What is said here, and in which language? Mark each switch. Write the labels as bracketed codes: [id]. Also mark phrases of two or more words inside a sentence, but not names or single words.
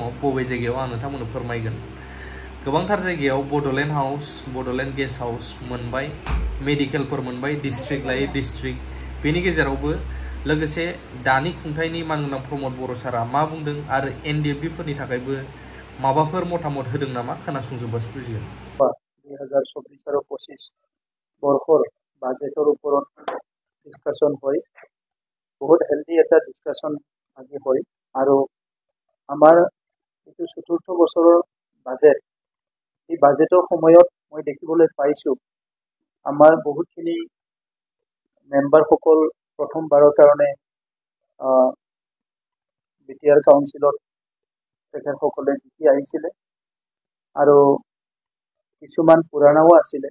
[brx] बबे जायगायाव आं नोंथांमोननो फोरमायगोन। गोबांथार जायगायाव बड'लेण्ड हाउस, बड'लेण्ड गेस्ट हाउस मोनबाय, मेडिकेलफोर मोनबाय डिस्ट्रिक्ट लायै डिस्ट्रिक्ट। बेनि गेजेरावबो लोगोसे दानि खुंथायनि मानगोनां प्रमद बर' सारा मा बुंदों आरो एनडिएफबि फोरनि थाखायबो माबाफोर मतामत होदों नामा खोनासंजोब्बासो बुजिगोन। [as] 2024 আৰু 25 বৰ্ষৰ বাজেটৰ ওপৰত ডিছকাশ্যন হয়। বহুত হেল্ডি এটা ডিছকাশ্যন আজি হয় আৰু আমাৰ এইটো ৪ৰ্থ বছৰৰ বাজেট, এই বাজেটৰ সময়ত মই দেখিবলৈ পাইছোঁ আমাৰ বহুতখিনি মেম্বাৰসকল প্ৰথমবাৰৰ কাৰণে বিটিআৰ কাউন্সিলত তেখেতসকলে জিকি আহিছিলে আৰু কিছুমান পুৰাণাও আছিলে।